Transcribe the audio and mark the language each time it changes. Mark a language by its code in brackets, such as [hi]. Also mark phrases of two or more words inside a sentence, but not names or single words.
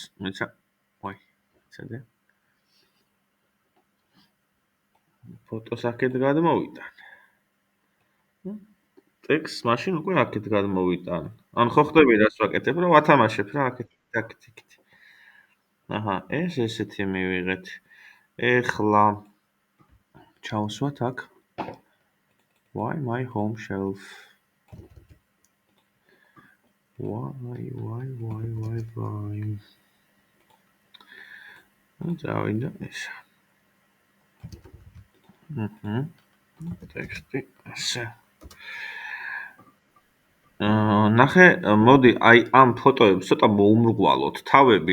[ka] მეცა ვაი, ცადე. ფოტოს აქეთ გადმოვიტან. ტექსტს მაშინ უკვე აქეთ გადმოვიტან. ან ხო ხდები რას ვაკეთებ, რომ ვათამაშებ რა აქეთ იქით. აჰა, ეს ესეთი მივიღეთ. ეხლა ჩავსვათ აქ. [en] Why my home shelf? Why? [ka] წავიდა ეს. ტექსტი ასე. ნახე, მოდი აი ამ ფოტოებს ცოტა მოუმრგვალოთ თავები.